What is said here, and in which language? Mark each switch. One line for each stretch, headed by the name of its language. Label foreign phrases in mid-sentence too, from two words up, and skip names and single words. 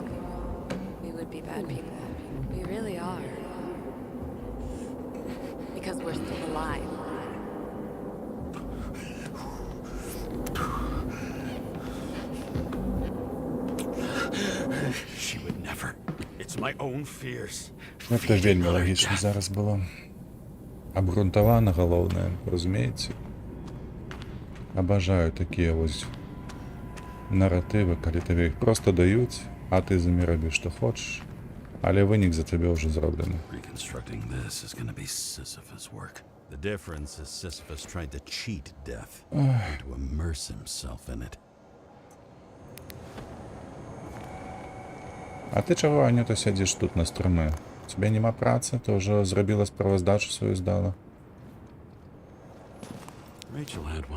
English: We would be bad people. We really are. Because we're still alive. She would never. It's my own fears.
Belarusian: Гэта вельмі лагічна зараз было. Абгрунтавана, галоўнае, разумееце? Абажаю такія вось наратывы, калі табе іх проста даюць, а ты з імі рабіш што хочаш, але вынік за цябе ўжо зроблены.
English: Reconstructing this is gonna be Sisyphus work. The difference is Sisyphus tried to cheat death and to immerse himself in it.
Belarusian: А ты чаго, Анюта, сядзіш тут на струмы? У цябе няма працы, ты ўжо зрабіла справаздачу сваю здала.
English: Rachel had one.